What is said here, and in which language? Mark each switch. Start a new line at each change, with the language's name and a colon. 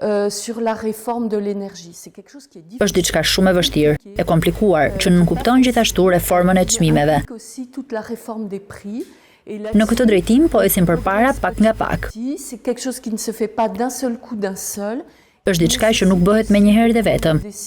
French: Sur la réforme de l'énergie. C'est quelque chose qui est difficile.
Albanian: Është diçka shumë e vështirë, e komplikuar, që nuk kupton gjithashtu reformën e çmimeve.
French: Aussi toute la réforme des prix.
Albanian: Në këtë drejtim po ecim përpara pak nga pak.
French: C'est quelque chose qui ne se fait pas d'un seul coup d'un seul.
Albanian: Është diçka që nuk bëhet me një herë dhe vetëm.